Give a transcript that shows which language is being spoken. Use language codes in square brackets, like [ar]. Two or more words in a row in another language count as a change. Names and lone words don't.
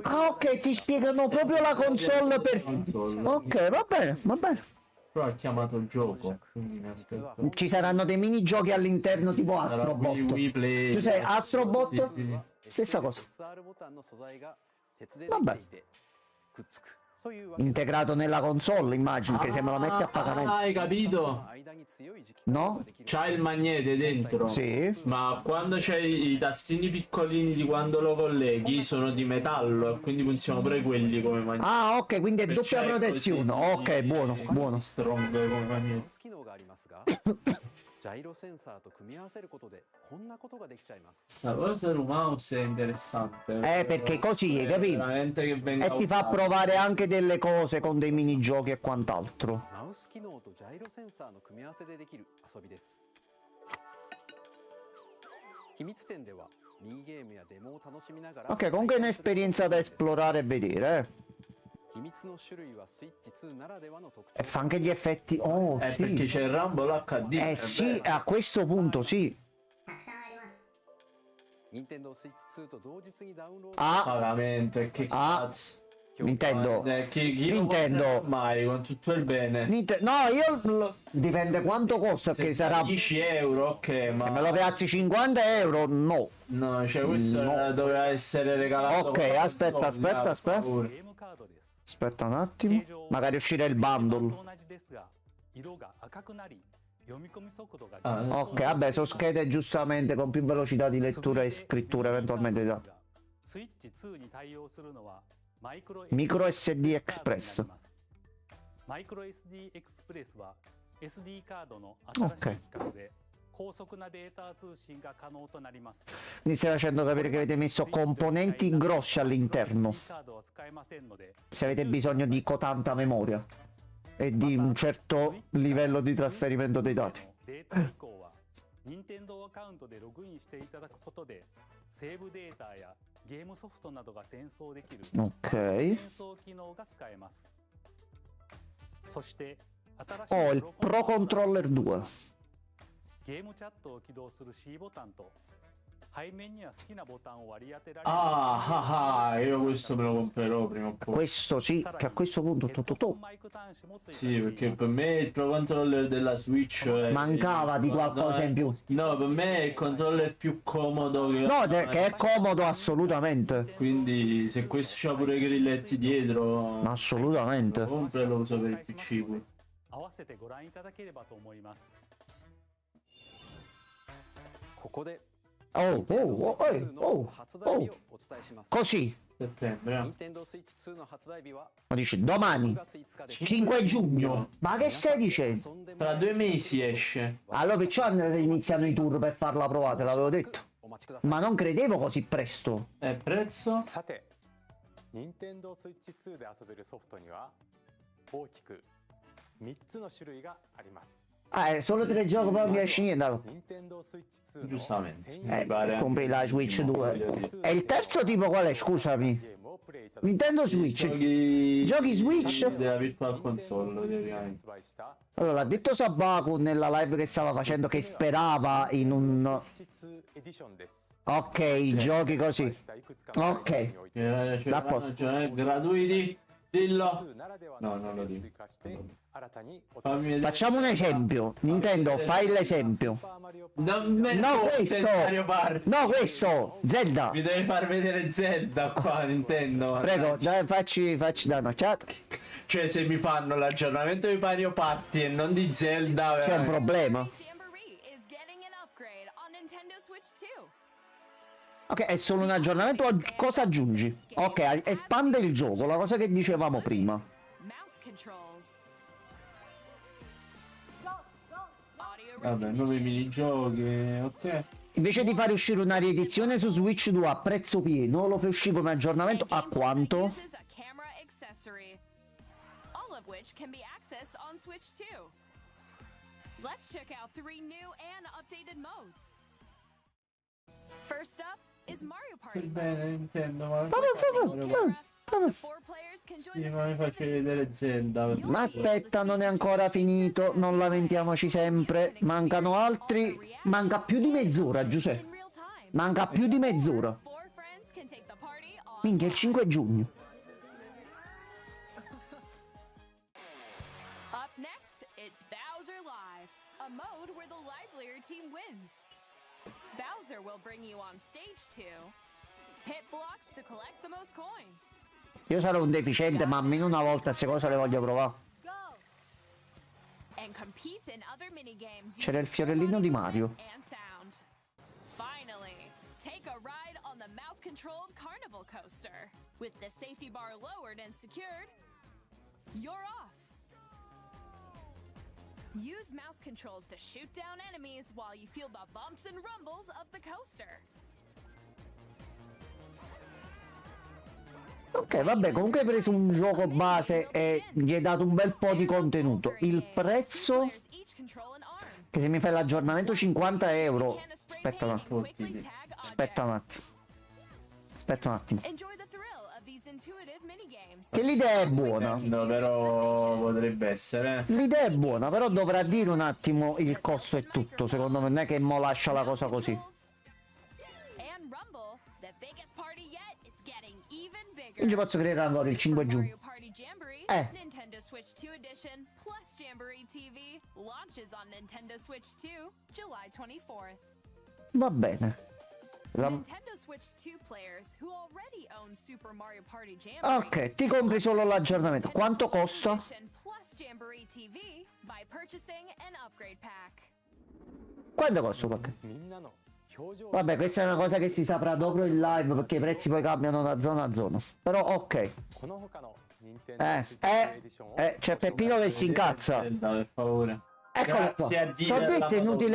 [it] Ah, ok, ti spiegano proprio la console per... Ok, va bene, va bene. Però ha chiamato il gioco, quindi mi aspetto. Ci saranno dei minigiochi all'interno tipo Sarà Wii Astrobot. Play. Tu sei Astrobot? Sì, sì. Stessa cosa. [ja] SR ボタンの素材が鉄でできていてくっつくというわけです。 [it] Integrato nella console, immagino, che se me la metti a pagamento. Ah, hai capito? [ja] 間に強い磁気 [it] No? [ja] ができる [it] C'hai il magnete dentro. Sì. Ma quando c'hai i tastini piccolini di quando lo colleghi sono di metallo e quindi funzionano pure quelli come magnete. Ah, ok, quindi è Per doppia c'hai protezione. così, Ok, buono, buono. Strong come magnete. [ja] ボス機能がありますがジャイロセンサーと組み合わせることでこんなことができちゃいます。 [it] Sta cosa del mouse è interessante. Perché così, hai capito? Veramente che venga E ti fa usato. provare anche delle cose con dei minigiochi e quant'altro. [ja] マウス機能とジャイロセンサーの組み合わせでできる遊びです。秘密展ではミニゲームやデモを楽しみながら [it] Ok, comunque è un'esperienza da esplorare e vedere, [ja] 秘密の種類はスイッチ2ならではの特徴 [it] E fa anche gli effetti. Oh, perché sì. c'è il Rumble HD. è Sì, vero. a questo punto sì. [ja] 任天堂スイッチ2と同日にダウンロード [it] Ah, Veramente, che Ah. cazzo. Nintendo. Chi lo Nintendo. comprerà mai con tutto il bene? No, dipende quanto costa, Se perché sarà. 10 euro, ok, ma Se me lo piazzi 50 euro, no. no, cioè questo No. doveva essere regalato. Ok, con la aspetta, console, aspetta, per aspetta. favore. [ja] ゲームカードです。 [it] Aspetta un attimo. Magari uscire il [ja] スイッチ版 [it] bundle. [ja] と同じですが、色が赤くなり、読み込み速度が [it] Ah, Ok, vabbè, sono schede giustamente con più velocità di lettura e scrittura eventualmente da [ja] スイッチ2に対応するのはマイクロ Micro SD Express. マイクロ SD エクスプレスは SD カードの新しい規格で高速なデータ通信が可能となります。 [it] Mi stai facendo capire che avete messo componenti grossi all'interno. [ja] カードは使えませんので [it] Se avete bisogno di tanta memoria e di un certo livello di trasferimento dei dati. [ja] データ移行は任天堂アカウントでログインしていただくことでセーブデータやゲームソフトなどが転送できる [it] Ok. [ja] 転送機能が使えます。そして新しい [it] Ho il Pro Controller 2. [ja] ゲームチャットを起動する C ボタンと背面には好きなボタンを割り当てられる [it] io questo me lo comprerò prima o poi. Questo sì, che a questo punto [ja] ヘッド to, ホ to, ンマイク端子もついて [it] Sì, [ja] い [it] perché [ja] ます [it] per me il Pro Controller della Switch Mancava di qualcosa in più. No, per me è il controller più comodo che No, che è comodo assolutamente. Quindi se questo c'ha pure i grilletti dietro, Assolutamente. lo compro e lo uso per il PC pure. [ja] 合わせてご覧いただければと思います。ここで Oh, oh, oh, 2 の oh, 発売日 oh. をお伝えします。 [it] Così. Settembre, no? [ja] 任天堂スイッチ2の発売日は [it] Ma dici [ja] 6 [it] domani, [ja] 月5日です。 [it] 5 giugno. Ma che stai dicendo? [ja] 遊んでも [it] Tra 2 mesi esce. Allora perciò iniziano i tour per farla provare, l'avevo detto. [ja] お待ちください。 [it] Ma non credevo così presto. E prezzo? [ja] さて任天堂スイッチ2で遊べるソフトには大きく3つの種類があります [it] Ah, solo 3 giochi poi non mi esce niente. allora. [ja] 任天堂スイッチ2の [it] Giustamente. [ja] 専用 [it] Mi pare. Compri la Switch 2. E il terzo tipo qual è? Scusami. [ja] ゲームをプレイいただく Nintendo Switch. [it] Giochi Switch? Della Virtual Console, praticamente. [ja] 発売した [it] Allora, l'ha detto Sabaku nella live che stava facendo che sperava in un... [ja] スイッチ2エディションです [it] Ok, i giochi così. [ja] いくつかの [it] Ok. [ja] アイテムにおいて [it] C'è posto. gratuiti. Dillo. [ja] 2 ならでは [it] No, [ja] の [it] non lo [ja] 機能を [it] dico. [ja] 追加して新たにお [it] Fammi vedere. Facciamo un esempio. Nintendo, fai l'esempio. [ja] スーパーマリオ [it] Non me No, lo questo. Mario Party. No, questo. Zelda. Mi devi far vedere Zelda qua, Nintendo. Prego, dai, facci da un'occhiata. Cioè, se mi fanno l'aggiornamento di Mario Party e non di Zelda, C'è un veramente. problema. [en] Jamboree is getting an upgrade on Nintendo Switch 2. [it] Ok, è solo un aggiornamento. Cosa aggiungi? Ok, espande il gioco, la cosa che dicevamo prima. [en] Mouse controls. Audio [it] Vabbè, nuovi minigiochi, ok. Invece di fare uscire una riedizione su Switch 2 a prezzo pieno, lo fai uscire come aggiornamento a quanto? [en] uses a camera accessory, all of which can be accessed on Switch 2. Let's check out 3 new and updated modes. First up is Mario Party mode. [it] Bene, Nintendo, ma [en] With a single camera, up to 4 players can join [it] sì, [en] the [it] ma mi faccio [en] festivities. [it] vedere Zelda. Ma aspetta, non è ancora finito, non lamentiamoci sempre. Mancano altri. Manca più di mezz'ora, Giuseppe. [en] In real time. [it] Manca più di mezz'ora. [en] 4 friends can take the party on [it] Minchia, il 5 giugno. [en] Up next, it's Bowser Live, a mode where the livelier team wins. Bowser will bring you on stage 2. Hit blocks to collect the most coins. [it] Io sarò un deficiente, ma almeno una volta queste cose le voglio provare. [en] Go! And compete in other minigames [it] C'era il [en] using [it] fiorellino di [en] full [it] Mario. [en] movement and sound. Finally, take a ride on the mouse-controlled carnival coaster. With the safety bar lowered and secured, you're off. Use mouse controls to shoot down enemies while you feel the bumps and rumbles of the coaster. [it] Ok, vabbè, comunque hai preso un gioco base e gli hai dato un bel po' di contenuto. Il prezzo, che se mi fai l'aggiornamento 50 euro. Aspetta un attimo. Aspetta un attimo. Aspetta un attimo. Enjoy the thrill of these intuitive minigames. Che l'idea è buona. No, però potrebbe essere. L'idea è buona, però dovrà dire un attimo il costo e tutto. Secondo me non è che mo lascia la cosa così. [en] And Rumble, the biggest party yet, is getting even bigger. [it] Quindi posso creare ancora il 5 [en] Super [it] giugno. [en] Mario Party Jamboree, Nintendo Switch 2 Edition plus Jamboree TV launches on Nintendo Switch 2 July 24th. [it] Va bene. [en] Nintendo Switch 2 players who already own Super Mario Party Jamboree. [it] Ok, ti compri solo l'aggiornamento. Quanto costa? [en] Plus Jamboree TV by purchasing an upgrade pack. [it] Quanto costa il pacchetto? Vabbè, questa è una cosa che si saprà dopo il live perché i prezzi poi cambiano da zona a zona. Però ok. C'è Peppino che si incazza. Per favore. Eccolo qua. Grazie a Dio. Ti ho detto inutile.